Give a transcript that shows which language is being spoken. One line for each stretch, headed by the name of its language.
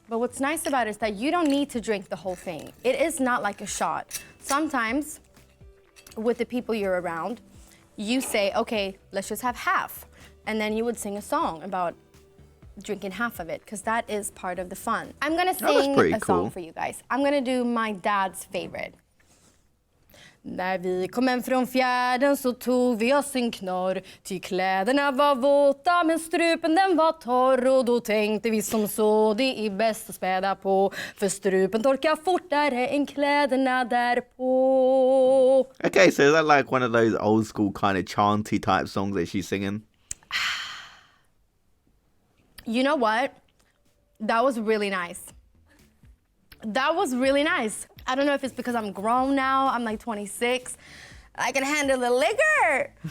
English: But what's nice about it is that you don't need to drink the whole thing. It is not like a shot. Sometimes, with the people you're around, you say, okay, let's just have half. And then you would sing a song about drinking half of it, because that is part of the fun. I'm gonna sing pretty a song cool. for you guys. I'm gonna do my dad's favorite.
Swedish: När vi kom hem från fjärden så tog vi oss en knorr. Ty kläderna var våta men strupen den var torr. Och då tänkte vi som så, det är bäst att späda på. För strupen torkar fortare än kläderna därpå.
English: Okay, so is that like one of those old school kind of chanty type songs that she's singing? You know what? That was really nice. That was really nice. I don't know if it's because I'm grown now. I'm like 26. I can handle the liquor.